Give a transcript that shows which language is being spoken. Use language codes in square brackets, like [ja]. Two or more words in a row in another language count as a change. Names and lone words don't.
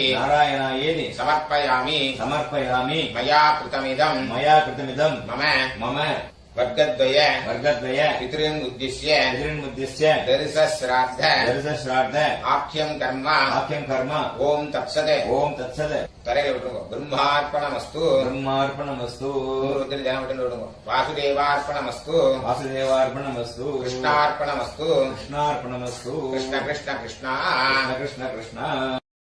[sa] नारायणायेति சமர்ப்பயாமி समर्पयामि मया कृतमिदं मया कृतमिदं மம मम வர்க்கத்வய वर्गद्वय पितॄन् उद्दिश्य पितॄन्मुद्दिश्य தரிசஸ்ராத்த दर्शश्राद्ध आख्यं कर्म आख्यं कर्म ओम् तत्सत् ओम तत्सद [ta] தரையில விட்டுருங்க. பிரம்மார்ப்பணமஸ்து [sa] ब्रह्मार्पणमस्तु [ta] ஒருத்தர் ஜனம் விட்டு விடுங்க. வாசுதேவார்ப்பணமஸ்து [sa] वासुदेवार्पणमस्तु கிருஷ்ணார்ப்பணமஸ்து कृष्णार्पणमस्तु कृष्ण कृष्ण कृष्ण कृष्ण कृष्ण कृष्ण